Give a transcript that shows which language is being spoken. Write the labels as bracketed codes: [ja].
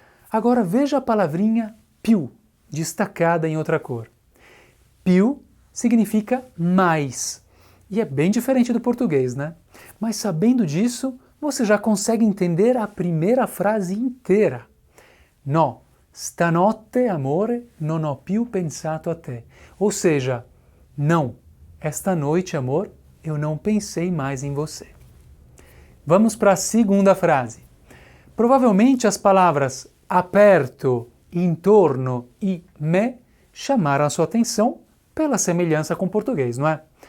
[pt] Agora veja a palavrinha più, destacada em outra cor. Più significa mais, e é bem diferente do português, né? Mas sabendo disso, você já consegue entender a primeira frase inteira. [it] No, stanotte amore non ho più pensato a te. [pt] Ou seja, não, esta noite, amor, eu não pensei mais em você. Vamos para a segunda frase. Provavelmente as palavras aperto, intorno e me chamaram a sua atenção pela semelhança com o português, não é?